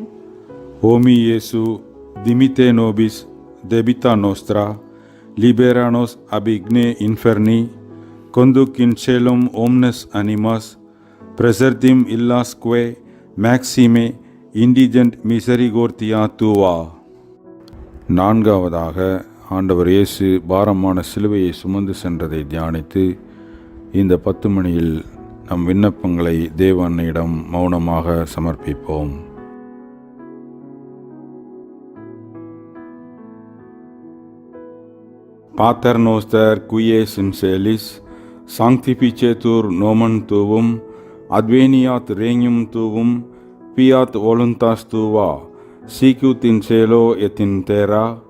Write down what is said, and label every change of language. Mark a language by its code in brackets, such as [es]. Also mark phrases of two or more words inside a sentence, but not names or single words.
[la] O mi Iesu, dimite nobis debita nostra, libera nos ab igne inferni, conduc in caelum omnes animas, presertim illasque maxime indigent misericordia tua. [ta] நான்காவதாக ஆண்டவர் இயேசு பாரமான சிலுவையை சுமந்து சென்றதை தியானித்து இந்த 10 மணியில் நம் விண்ணப்பங்களை தேவ அன்னையிடம் மௌனமாக சமர்ப்பிப்போம். [la] Pater noster qui es in celis, sanctificetur nomen tuum, adveniat regnum tuum, fiat voluntas tua, sicut in cielo et in terra.